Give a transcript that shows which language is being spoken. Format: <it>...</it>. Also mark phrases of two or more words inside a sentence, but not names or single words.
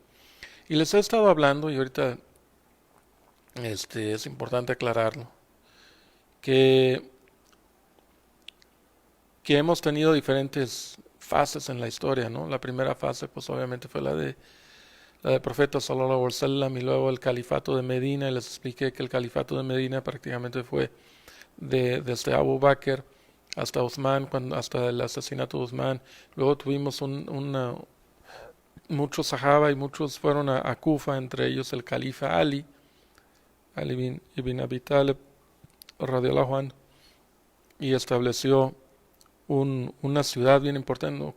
<es>Y les he estado hablando, y ahorita es importante aclararlo, que, que hemos tenido diferentes fases en la historia, ¿no? La primera fase, pues obviamente fue la del profeta</es> <ar>صلى الله عليه وسلم,</ar> <es>y luego el califato de Medina, y les expliqué que el califato de Medina prácticamente fue desde Abu Bakr hasta Uthman, hasta el asesinato de Uthman. Luego tuvimos muchos sahaba y muchos fueron a Kufa, entre ellos el califa Ali ibn Abi Talib</es> <ar>رضي الله عنه,</ar> <es>y estableció una ciudad bien importante, ¿no?</es>